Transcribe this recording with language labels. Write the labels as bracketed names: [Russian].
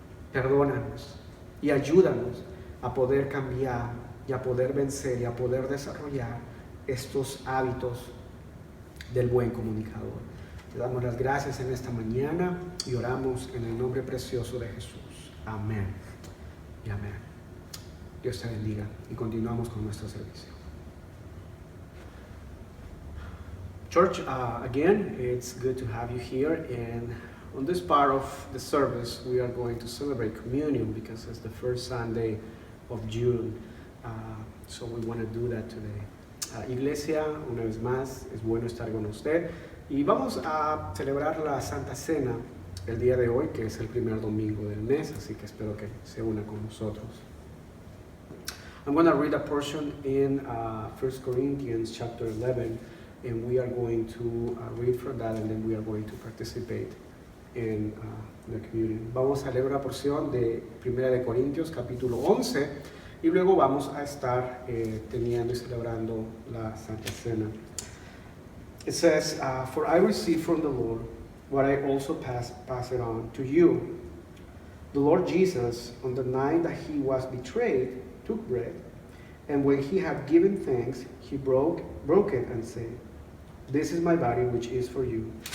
[Spanish] Perdónanos y ayúdanos a poder cambiar y a poder vencer y a poder desarrollar estos hábitos del buen comunicador. Te damos las gracias en esta mañana y oramos en el nombre precioso de Jesús. Amén y amén. Dios te bendiga y continuamos con nuestro servicio. [English] Church, again, it's good to have you here, and on this part of the service we are going to celebrate communion because it's the first Sunday of June, so we want to do that today. [Spanish] Iglesia, una vez más, es bueno estar con usted y vamos a celebrar la Santa Cena el día de hoy, que es el primer domingo del mes, así que espero que se una con nosotros. [English] I'm going to read a portion in 1 Corinthians chapter 11, and we are going to read from that, and then we are going to participate in the communion. [Spanish] Vamos a leer una porción de 1 de Corintios capítulo 11 y luego vamos a estar teniendo y celebrando la Santa Cena. [English] It says, for I received from the Lord what I also pass it on to you. The Lord Jesus, on the night that he was betrayed, took bread, and when he had given thanks, he broke it and said, "This is my body which is for you.